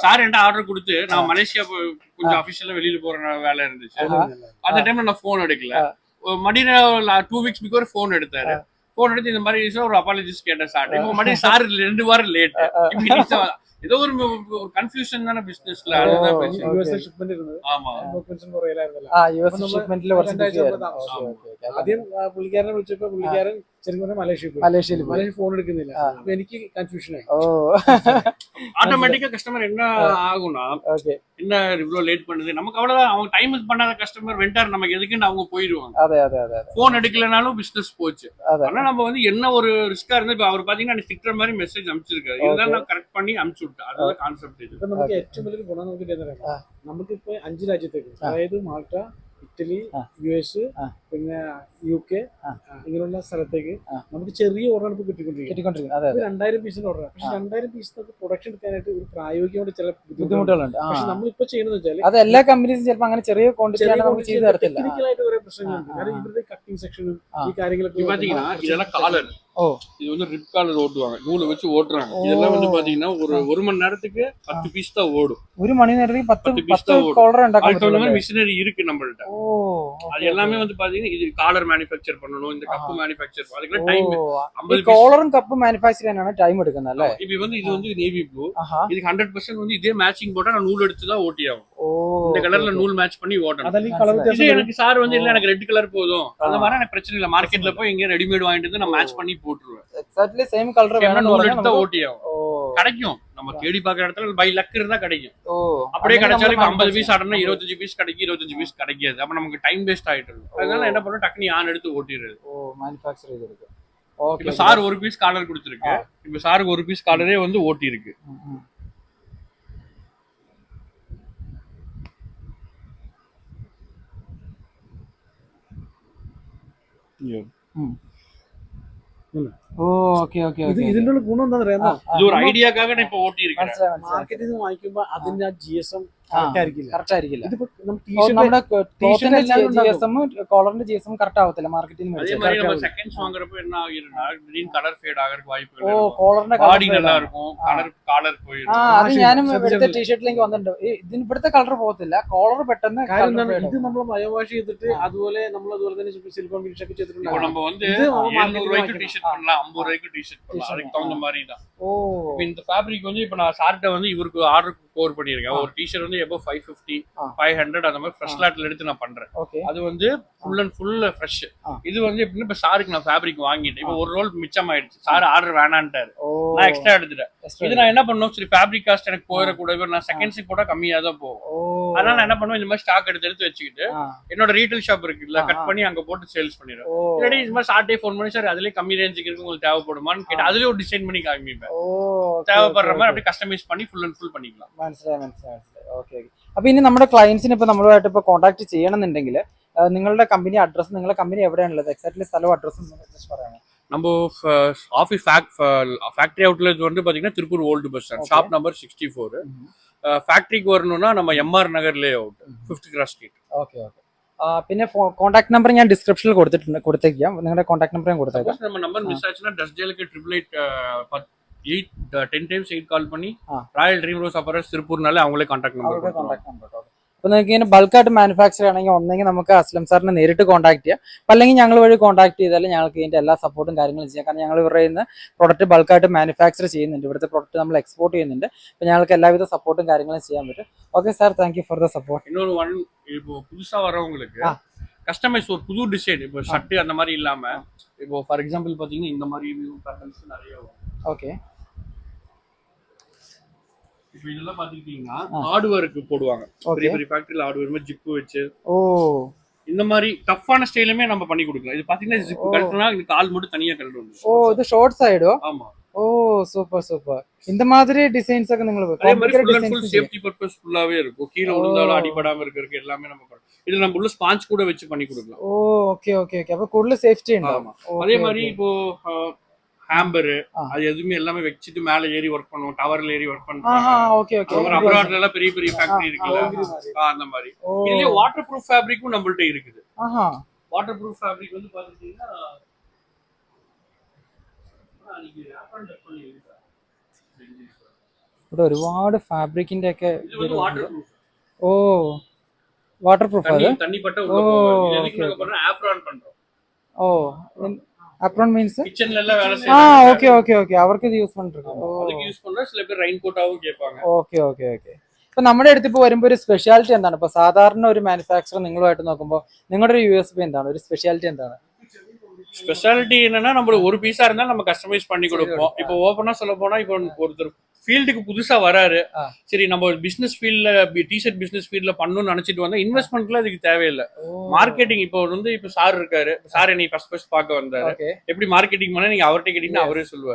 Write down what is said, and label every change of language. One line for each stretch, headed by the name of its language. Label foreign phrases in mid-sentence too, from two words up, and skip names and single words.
Tamil: சார் என்கிட்ட ஆர்டர் கொடுத்து நான் மலேசியா கொஞ்சம் அபிஷியலா வெளியில போற வேலை இருந்துச்சு. அந்த டைம்ல நான் போன் எடுக்கல. மறுபடியும் 2
English: weeks before
Tamil: போன் எடுத்தாரு. போன் எடுத்து இந்த மாதிரி ஒரு அப்பாலஜிஸ் கேட்டேன் சார். இப்போ மறுபடியும் சார் 2 வாரம் லேட். ஏதோ ஒரு கன்ஃபியூஷன் தான பிசினஸ்ல. அதுதான் பிரச்சனை. யுஎஸ் ஷிப்மென்ட் இருந்தது.
Malayalam: ആമാ കൺഫ്യൂഷൻ കുറേല ആയിരുന്നല്ലോ. യുഎസ് ഷിപ്മെന്റിൽ ആദ്യം പുള്ളിക്കാരനെ വിളിച്ചപ്പോൾ പുള്ളിക്കാരൻ ശരിക്കും പറഞ്ഞാൽ മലേഷ്യയിൽ ഫോൺ എടുക്കുന്നില്ല. അപ്പൊ എനിക്ക് കൺഫ്യൂഷൻ ആയി.
Tamil: ஆட்டோமேட்டிக்கா கஸ்டமர் என்ன ஆகும்னா, என்ன இவ்ளோ லேட் பண்ணுது, நமக்கு அவ்வளவுதான். அவங்க டைமுக்கு பண்ணாத கஸ்டமர் வெண்டார் நமக்கு எதுக்குன்னு அவங்க போயிடுவாங்க. போன் எடுக்கலனாலும் பிசினஸ் போச்சு. ஆனா நம்ம வந்து என்ன ஒரு ரிஸ்கா இருந்தா, இப்ப அவர் பாத்தீங்கன்னா திட்டுற மாதிரி மெசேஜ் அனுப்பிச்சிருக்காரு. இதெல்லாம் நான் கரெக்ட் பண்ணி அனுப்பிச்சு വിട്ടു. அதுதான் கான்செப்ட்.
Malayalam: இது ഇപ്പൊ നമുക്ക് ഏറ്റവും വലിയ ഗുണം നോക്കിയിട്ട് എന്താ, നമുക്ക് ഇപ്പൊ 5 രാജ്യത്തേക്ക്, അതായത് മാൾട്ട, ഇറ്റലി, യുഎസ്, പിന്നെ UK, ഇങ്ങനെയുള്ള സ്ഥലത്തേക്ക് നമുക്ക് ചെറിയ ഓർഡർ ഇപ്പൊ കിട്ടിക്കൊണ്ടിരിക്കുന്നത്. 2000 പീസിന്റെ ഓർഡർ. പക്ഷെ 2000 പീസിനൊക്കെ പ്രൊഡക്ഷൻ എടുക്കാനായിട്ട് ഒരു പ്രായോഗികമായിട്ട് ചില ബുദ്ധിമുട്ടുകളുണ്ട്. പക്ഷെ നമ്മളിപ്പോ ചെയ്യുന്നത് വെച്ചാൽ അത് എല്ലാ കമ്പനീസും ചിലപ്പോൾ അങ്ങനെ ചെറിയ ക്വാണ്ടിറ്റി ടെക്നിക്കലായിട്ട് കുറെ പ്രശ്നങ്ങളുണ്ട്. കാരണം ഇവരുടെ കട്ടിംഗ് സെക്ഷനും ഈ കാര്യങ്ങളൊക്കെ
Tamil: பாத்தீங்கன்னா இதெல்லாம் காலர் ஓ. இது வந்து ரிப் காலர் ஓட்டுவாங்க, நூலை வச்சு ஓட்டுறாங்க. இதெல்லாம் வந்து பாத்தீங்கன்னா ஒரு மணி நேரத்துக்கு 10 பீஸ் தான் ஓடும். ஒரு மணி நேரத்துக்கு 10 piece தான் ஓடும்.
Malayalam: காலர் ഉണ്ടാക്കാൻ
Tamil: அதுக்கு தகுந்த
Malayalam: പറ്റും.
Tamil: மாதிரி மிஷினரி இருக்கு நம்மள்ட்ட. ஓ. அது எல்லாமே வந்து பாத்தீங்கன்னா இது காலர் மேனுஃபேக்சர் பண்ணணும், இந்த கப் மேனுஃபேக்சர் அதுக்கு டைம் 50
Malayalam: കോളറും കപ്പ് മാനുഫാക്ചർ ചെയ്യാനാണ് ടൈം എടുക്കുന്നത് അല്ലേ?
Tamil: இப்போ வந்து இது வந்து நேவி ப்ளூ, இதுக்கு 100% வந்து இதே மேட்சிங் போட்டா நான் நூல் எடுத்து தான் ஓட்டி ஆகும். இந்த கலர்ல நூல் மேட்ச் பண்ணி ஓட்டணும். அதெல்லாம் கலர் இது வித்தியாசம் எனக்கு சார் வந்து இல்ல எனக்கு ரெட் கலர் போதும், அந்த மாதிரி எனக்கு பிரச்சனை இல்ல. மார்க்கெட்ல போய் எங்க ரெடிமேட் வாங்கிட்டு வந்து நான் மேட்ச் பண்ணி போட்டுருவேன்.
English: exactly same colour
Tamil: வேணும், நூல் எடுத்து தான் ஓட்டி ஆகும். ஓ. கிடைக்கும், நம்ம தேடி பாக்குற இடத்துல
English: by luck
Tamil: இருந்தா கிடைக்கும். ஓ. அப்படியே கிடைச்சாலும் இப்ப 50 பீஸ் ஆர்டர்னா 25 பீஸ் கிடைக்கும், 25 பீஸ் கிடைக்காது. அப்ப நமக்கு
English: time waste
Tamil: ஆயிட்டு இருக்கும். அதனால என்ன பண்றோம், டக்குனு யான் எடுத்து ஓட்டிடுறது. ஓ, மேனுஃபேக்சர் செய்திருக்கு. ஓகே. இப்ப சார் ஒரு பீஸ் காலர் கொடுத்துருக்கு, இப்ப சாருக்கு ஒரு பீஸ் காலரே வந்து ஓட்டி இருக்கு.
Malayalam: ഓ, ഓക്കെ ഓക്കെ. ഇതിന്റെ ഉള്ള ഗുണം എന്താ പറയാ, ഇത് ഒരു
Tamil: ഐഡിയക്കാக நான் இப்ப ஓட்டி இருக்கேன்.
Malayalam: മാർക്കറ്റിൽ നിന്ന് വാങ്ങിക്കുമ്പോ അതിന്റെ ആ GSM കറക്റ്റ് ആയിരിക്കില്ല. കറക്റ്റ് ആയിരിക്കില്ല. ഇതിപ്പോ നമ്മൾ നമ്മുടെ ടീഷർട്ട് GSM കോളറിന്റെ GSM കറക്റ്റ് ആവത്തില്ല മാർക്കറ്റിൽ
Tamil: அதே மாதிரி நம்ம செகண்ட்ஸ் வாங்குறப்ப என்ன ஆகிருந்தா திடீர்னு கலர் ஃபேட் ஆகிறதுக்கு வாய்ப்புகள்
Malayalam: ഓ,
Tamil: இருக்கும்.
Malayalam: കോളറിന്റെ
Tamil: பாடி நல்லா இருக்கும், காலர் போயிடும்.
Malayalam: അത് ഞാനും ഇവിടുത്തെ ടീഷർട്ടിലേക്ക് വന്നിട്ടുണ്ട്. ഇതിന് ഇവിടുത്തെ കളർ പോകത്തില്ല, കോളർ പെട്ടെന്ന് കാര്യം എന്താണ്, ഇത് നമ്മൾ മയവാഷ് ചെയ്തിട്ട് അതുപോലെ നമ്മൾ അതുപോലെ തന്നെ സിലിക്കോൺ ഫിനിഷ് ഒക്കെ
Tamil: இப்போ
Malayalam: ചെയ്തിട്ടുണ്ട്.
Tamil: நம்ம வந்து 700 ரூபாய்க்கு டி-ஷர்ட் பண்ணலாம், 50 ரூபாய்க்கு டி-ஷர்ட் பண்ணலாம். அதுக்கு தகுந்த மாதிரி தான்.
Malayalam: ഓ.
Tamil: இப்போ இந்த ஃபேப்ரிக் வந்து இப்போ நான் சார்ட்ட வந்து இவருக்கு ஆர்டர் கோர் பண்ணியிருக்கேன். ஒரு டி-ஷர்ட் வந்து எபோ 550 500 அந்த மாதிரி ஃப்ரெஷ் லாட்ல எடுத்து நான் பண்றேன். ஓகே. அது வந்து
English: full and full fresh.
Tamil: இது வந்து எப்படின்னா இப்போ சாருக்கு நான் ஃபேப்ரிக் வாங்கிட்டேன், இப்போ ஒரு ரோல் மிச்சம் ஆயிடுச்சு, சார் ஆர்டர் வேணான்ட்டாரு, நான் எக்ஸ்ட்ரா எடுத்துட்டேன். இது நான் என்ன பண்ணணும், சரி ஃபேப்ரிக் காஸ்ட் எனக்கு போயிடக்கூடாது, நான் செகண்ட்ஸுக்கு போட்டா கம்மியா தான் போகும். அதனால நான் என்ன பண்ணுவேன், இந்த மாதிரி ஸ்டாக் எடுத்து வச்சுக்கிட்டு என்னோட
English: retail shop
Tamil: இருக்குல்ல, கட் பண்ணி அங்க போட்டு சேல்ஸ் பண்ணிடுவேன். இல்லாட்டி இந்த மாதிரி சார்ட்டே ஃபோன் பண்ணி சார் அதுலயே கம்மி ரேஞ்சுக்கு இருக்கு, உங்களுக்கு தேவைப்படுமான்னு கேட்டு அதுலயே ஒரு டிசைன் பண்ணி காமிப்பேன். தேவைப்படுற மாதிரி அப்படியே கஸ்டமைஸ் பண்ணி
English: full and full
Tamil: பண்ணிக்கலாம்.
Malayalam: മനസ്സിലായി മനസ്സിലായി. ഓക്കെ ഓക്കെ. അപ്പൊ ഇനി നമ്മുടെ ക്ലയൻസിന് ഇപ്പൊ നമ്മളുമായിട്ട് ഇപ്പൊ കോൺടാക്ട് ചെയ്യണമെന്നുണ്ടെങ്കിൽ നിങ്ങളുടെ കമ്പനി അഡ്രസ്, നിങ്ങളുടെ കമ്പനി എവിടെയാണുള്ളത്, എക്സാക്ട്ലി സ്ഥലവും അഡ്രസ്സും പറയാമോ?
Tamil: நம்ம ஆஃபீஸ் ஃபேக்டரி அவுட்லெட் வந்து பாத்தீங்கன்னா திருப்பூர் ஓல்டு பஸ் ஸ்டாண்ட், ஷாப் நம்பர் 64.
Malayalam: ഫാക്ടറിക്ക് വരണമെന്നാ നമ്മ MR നഗർ ലേ ഔട്ട് 5th ക്രോസ് സ്ട്രീറ്റ്. ഓക്കെ ഓക്കെ. പിന്നെ
English: contact number
Malayalam: ഞാൻ ഡിസ്ക്രിപ്ഷനിൽ കൊടുത്തേക്കാം, നിങ്ങളുടെ
English: contact number
Malayalam: ഞാൻ കൊടുത്തേക്കാം.
Tamil: நம்ம நம்பர் மிஸ் ஆச்சுன்னா டஸ்ஜேலுக்கு 888 10 times 8 கால் பண்ணி ராயல் ட்ரீம் ரோஸ் அப்பரஸ் திருப்பூர்னாலே அவங்களே
English: contact number
Tamil: கொடுப்பாங்க.
Malayalam: അപ്പൊ നിങ്ങൾക്ക് ഇങ്ങനെ ബൾക്കായിട്ട് മാനുഫാക്ചർ ചെയ്യണമെങ്കിൽ ഒന്നെങ്കിൽ നമുക്ക് അസ്ലം സാറിനെ നേരിട്ട് കോൺടാക്ട് ചെയ്യാം, അല്ലെങ്കിൽ ഞങ്ങൾ വഴി കോൺടാക്ട് ചെയ്താൽ ഞങ്ങൾക്ക് ഇതിന്റെ എല്ലാ സപ്പോർട്ടും കാര്യങ്ങളും ചെയ്യാം. കാരണം ഞങ്ങൾ ഇവരുടെ നിന്ന് പ്രൊഡക്റ്റ് ബൾക്കായിട്ട് മാനുഫാക്ചർ ചെയ്യുന്നുണ്ട്, ഇവിടുത്തെ പ്രൊഡക്റ്റ് നമ്മൾ എക്സ്പോർട്ട് ചെയ്യുന്നുണ്ട്. അപ്പൊ ഞങ്ങൾക്ക് എല്ലാവിധ സപ്പോർട്ടും കാര്യങ്ങളും ചെയ്യാൻ പറ്റും. ഓക്കെ സാർ,
English: thank you for the support.
Tamil: இன்னொரு இப்போ புதுசா வரவங்களுக்கு கஸ்டமைஸ் ஒரு புது டிசைன், இப்போ ஷர்ட் அந்த மாதிரி இல்லாம இப்போ
English: for example
Tamil: பாத்தீங்கன்னா இந்த மாதிரி பேட்டர்ன்ஸ் நிறைய வரும். ஓகே. இப்போ இதெல்லாம் பாத்துக்கிட்டீங்கன்னா ஹார்ட்வேருக்கு போடுவாங்க, பெரிய பெரிய ஃபேக்டரியில ஹார்ட்வேர் மாதிரி ஜிப்பு வச்சு. ஓ. இந்த மாதிரி டஃப்பான ஸ்டைலுமே நம்ம பண்ணி கொடுக்கலாம். இது பாத்தீங்கன்னா ஜிப் கழட்டினா இந்த கால் மட்டும் தனியா கழட்டு வந்து. ஓ, இது ஷார்ட் சைடோ? ஆமா. ஓ, சூப்பர் சூப்பர். இந்த மாதிரி டிசைன்ஸ்
Malayalam: ഒക്കെ നിങ്ങൾ
Tamil: அதே மாதிரி
English: full and full safety purpose
Tamil: ஃபுல்லாவே இருக்கும், கீழ விழுந்தாலும் அடிபடாம இருக்கிறதுக்கு எல்லாமே நம்ம பண்ணலாம். இதுல நம்ம உள்ள ஸ்பாஞ்ச் கூட வச்சு பண்ணி கொடுக்கலாம்.
Malayalam: ഓ, ഓക്കെ ഓക്കെ ഓക്കെ. അപ്പോൾ കൂടുതൽ സേഫ്റ്റി ഉണ്ടാവും.
Tamil: அதே மாதிரி இப்போ ஹேம்பர் அது எதுவுமே எல்லாமே வச்சிட்டு மேல ஏறி வர்க் பண்ணுவோம், டவர்ல ஏறி வர்க் பண்ணுவாங்க. ஓகே ஓகே. அப்ராட்ல எல்லாம் பெரிய பெரிய ஃபேக்டரி இருக்குல்ல, அந்த மாதிரி. இதுலயே
English: water proof
Tamil: ஃபேப்ரிக்கும் நம்மள்ட்ட இருக்குது.
English: water proof
Tamil: ஃபேப்ரிக் வந்து பாத்தீங்கன்னா
Malayalam: ഇവിടെ ഒരുപാട് ഫാബ്രിക്കിന്റെ ഒക്കെ.
Tamil: இது வந்து
English: water proof.
Malayalam: ഓ,
English: water proof
Malayalam: അത്.
Tamil: தண்ணி பட்ட உள்ள போகும். இது எதுக்கு நாங்க பண்றோம், ஆப்ரான் பண்றோம். ഓ, அப்ரான் மீன்ஸ் கிச்சன்ல எல்லாம் வேலை செய்யறாங்க. ஓகே ஓகே ஓகே.
Malayalam: அவർക്ക് ഇത് യൂസ്
Tamil: பண்ணிருக்காங்க. அதுக்கு യൂസ് பண்ற சில பேர் ரெயின் கோட்டாவும் கேட்பாங்க.
Malayalam: ഓക്കെ ഓക്കെ ഓക്കെ. ഇപ്പൊ നമ്മുടെ അടുത്ത് ഇപ്പൊ വരുമ്പോ ഒരു സ്പെഷ്യാലിറ്റി എന്താണ്? ഇപ്പൊ സാധാരണ ഒരു മാനുഫാക്ചർ നിങ്ങളുമായിട്ട് നോക്കുമ്പോൾ നിങ്ങളുടെ ഒരു USP എന്താണ്, ഒരു സ്പെഷ്യാലിറ്റി എന്താണ്?
Tamil: ஸ்பெஷாலிட்டி என்னன்னா நம்ம ஒரு பீஸா இருந்தாலும் நம்ம கஸ்டமைஸ் பண்ணி கொடுப்போம். இப்போ ஓபனா சொல்ல போனா இப்போ ஒருத்தர் ஃபீல்டுக்கு புதுசா வராரு, சரி நம்ம பிசினஸ் ஃபீல்ட்ல டிஷர்ட் பிசினஸ் ஃபீல்ட்ல பண்ணணும்னு நினைச்சிட்டு வந்தா இன்வெஸ்ட்மெண்ட்ல அதுக்கு தேவையில்லை. மார்க்கெட்டிங் இப்போ வந்து இப்போ சார் இருக்காரு, சார் என்னை ஃபர்ஸ்ட் பார்க்க வந்தாரு, எப்படி மார்க்கெட்டிங் பண்ண நீங்க அவர்கிட்ட கேட்டீங்கன்னா அவரே சொல்லுவாரு.